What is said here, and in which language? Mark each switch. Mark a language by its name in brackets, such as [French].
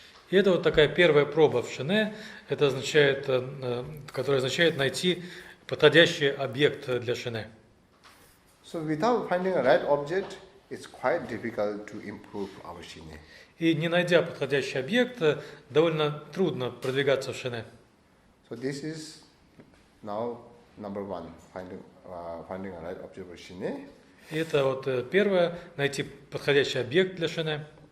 [Russian] И это вот такая первая проба в шине, это означает, которая означает найти подходящий объект для шине. [English] So without finding a right object, it's quite difficult to improve our shine. [Russian] И не найдя подходящий объект, довольно трудно продвигаться в шине. [English] So this is now number one, finding a right object for shine. [Russian] И это вот первое, найти подходящий объект для шине.